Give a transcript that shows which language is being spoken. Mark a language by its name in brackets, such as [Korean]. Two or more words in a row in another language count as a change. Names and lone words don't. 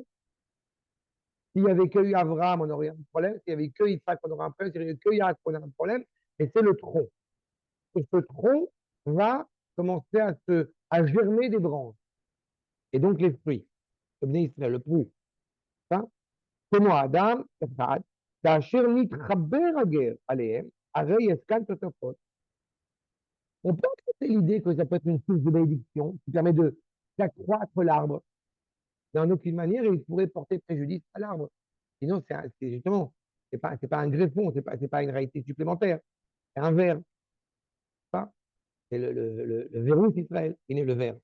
[French] S'il n'y avait que eu Abraham, on aurait un problème. S'il n'y avait que Yitzhak, on aurait un problème. S'il n'y avait que Yaakov, on aurait un problème. Et c'est le tronc. Et ce tronc va commencer à germer des branches. Et donc les fruits. Le fruit. [Hebrew] כמו האדם אחד, כאשר נתחבר הגר עליהם, הרי יש כאן תוספות. [French] On peut accepter l'idée que ça peut être une source de bénédiction qui permet d'accroître l'arbre. Mais en aucune manière, il pourrait porter préjudice à l'arbre. Sinon, c'est justement, c'est pas un greffon, c'est pas une réalité supplémentaire. C'est un verre. C'est le verrou d'Israël, il est le verre.